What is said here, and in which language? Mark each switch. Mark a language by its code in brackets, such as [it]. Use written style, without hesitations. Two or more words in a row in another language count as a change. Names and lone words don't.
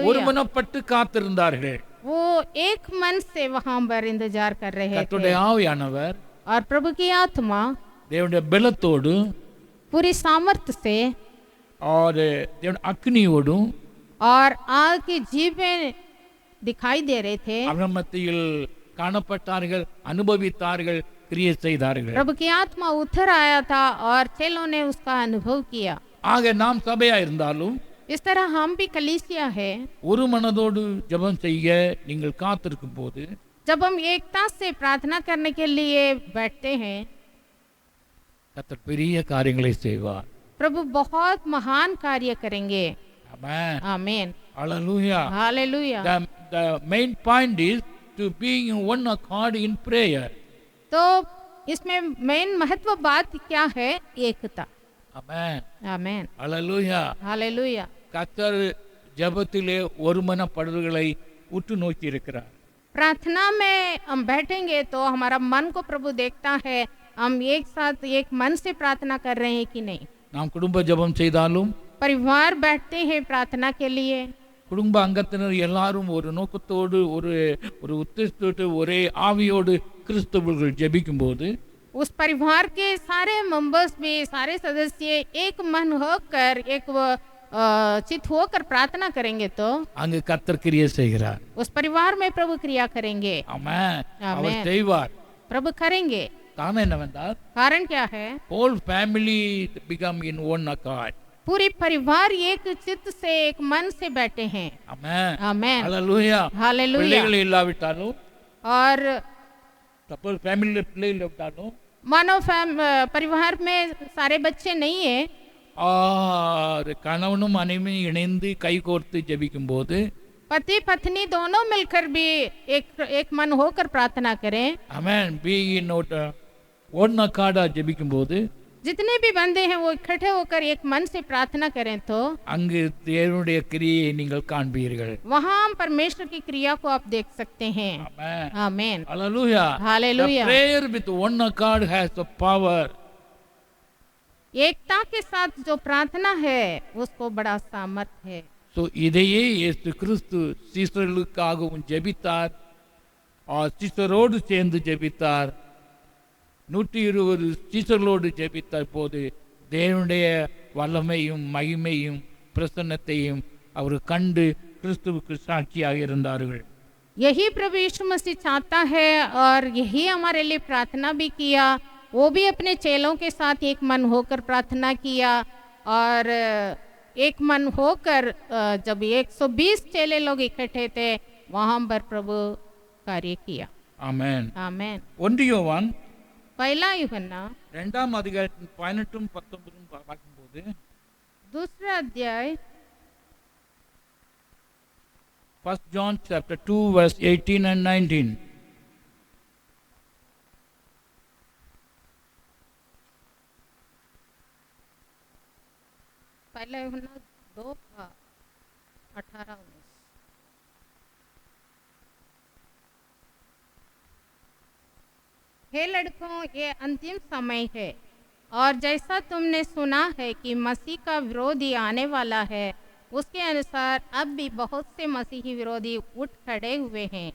[ta] ஒருமனப்பட்டு காத்திருந்தார்கள். [hi] वो एक मन से वहां पर इंतजार कर रहे [ta] கர்த்தருடைய [hi] थे [ta] ஆவியானவர் [hi] और प्रभु की आत्मा [ta] தேவனுடைய பலத்தோடு [hi] पूरी सामर्थ्य से और [ta] தேவனுடைய அக்னியோடும் [hi] और आग की जीभें दिखाई दे रहे थे। [ta] அவர்கள் மத்தியில் காணப்பட்டார்கள், அனுபவித்தார்கள், கிரியை செய்தார்கள். [hi] प्रभु की आत्मा उतर आया था और चेलों ने उसका अनुभव किया। [ta] ஆக நாம் சபையா இருந்தாலும் [hi] इस तरह हम भी कलीसिया है, [ta] ஒரு மனதோடு ஜெபம் செய்ய நீங்கள் காத்திருக்கும் போது [hi] जब हम एकता से प्रार्थना करने के लिए बैठते हैं, [ta] கர்த்தர் பெரிய காரியங்களை செய்வார். [hi] प्रभु बहुत महान कार्य करेंगे। [ta] ஆமென். [hi] आमीन। [ta] ஹalleluya. [hi] हालेलुया। [en] The main point is to being in one accord in prayer. [hi] तो इसमें मेन महत्व बात क्या है? एकता। [ta] ஆமென். [hi] आमीन। [ta] ஹalleluya. [hi] हालेलुया। [ta] கர்த்தர் ஜெபத்திலே ஒருமனப்படுதல்களை உற்று நோக்கி இருக்கிறார். [hi] प्रार्थना में हम बैठेंगे तो हमारा मन को प्रभु देखता है, हम एक साथ एक मन से प्रार्थना कर रहे हैं कि नहीं। [ta] நாம் குடும்ப ஜெபம் செய்தாலும் [hi] परिवार बैठते हैं प्रार्थना के लिए, [ta] குடும்ப அங்கத்தினர் எல்லாரும் ஒரு நோக்கத்தோடு ஒரு உத்தேசத்தோடு ஒரே ஆவியோடு கிறிஸ்தவர்கள் ஜெபிக்கும் போது [hi] उस परिवार के सारे मेंबर्स भी, सारे सदस्य एक मन होकर एक चित होकर प्रार्थना करेंगे तो [ta] அங்கு கர்த்தர் கிரியை செய்கிறார். [hi] उस परिवार में प्रभु क्रिया करेंगे। [ta] ஆமென். அவர் [hi] आमीन। [ta] செய்வார். [hi] प्रभु करेंगे। [ta] காரணம் என்னவென்றால், [hi] कारण क्या है? [en] whole family become in one accord. [hi] पूरी परिवार एक चित्त से एक मन से बैठे हैं। [ta] ஆமென். [hi] आमीन। [ta] ஹalleluya. [hi] हालेलुया। [ta] பிள்ளைகள் இல்லாவிட்டாலும், [hi] और [ta] சப்போஸ் ஃபேமிலியில் பிள்ளைகள் இல்லாவிட்டாலும் [hi] मानो परिवार में सारे बच्चे नहीं है, और [ta] கணவனும் மனைவியும் இணைந்து கைகோர்த்து ஜெபிக்கும் போது [hi] पति पत्नी दोनों मिलकर भी एक मन होकर प्रार्थना करें। [ta] ஆமென் [en] be not one accorda [ta] ஜெபிக்கும் போது [hi] जितने भी बंदे हैं वो इकट्ठे होकर एक मन से प्रार्थना करें तो [ta] அங்கு தேவனுடைய கிரியை நீங்கள் காண்பீர்கள் [hi] वहाँ परमेश्वर की क्रिया को आप देख सकते हैं। [ta] ஆமென் [hi] आमीन [ta] ஹalleluya [hi] हालेलुया। [en] prayer with one accord has the power [hi] एकता के साथ जो प्रार्थना है उसको बड़ा सामर्थ है। [ta] ஸோ இதையே இயேசு கிறிஸ்து சீசர்களுக்காகவும் ஜெபித்தார் சீசரோடு சேர்ந்து ஜெபித்தார் 120 சீசர்களோடு ஜெபித்தார் போது தேவனுடைய வல்லமையும் மகிமையும் பிரசன்னத்தையும் அவர் கண்டு கிறிஸ்துவுக்கு சாட்சியாக இருந்தார்கள் [hi] यही प्रभु यीशु मसीह चाहता है और यही हमारे लिए प्रार्थना भी किया। वो भी अपने चेलों के साथ एक मन होकर प्रार्थना किया और एक मन होकर जब 120 चेले लोग इकट्ठे थे वहाँ पर प्रभु कार्य किया। [ta] ஆமென் [hi] आमीन। [ta] 1 யோவான் [hi] पहला यूहन्ना [ta] 2ஆம் அதிகாரத்தின் 18 19 பார்க்கும்போது [hi] दूसरा अध्याय [en] 1 John chapter 2 verse 18 and 19 [hi] पहला यूहन्ना 2:18-19 हे लड़कों, ये अंतिम समय है और जैसा तुमने सुना है कि मसीह का विरोधी आने वाला है, उसके अनुसार अब भी बहुत से मसीही विरोधी उठ खड़े हुए हैं।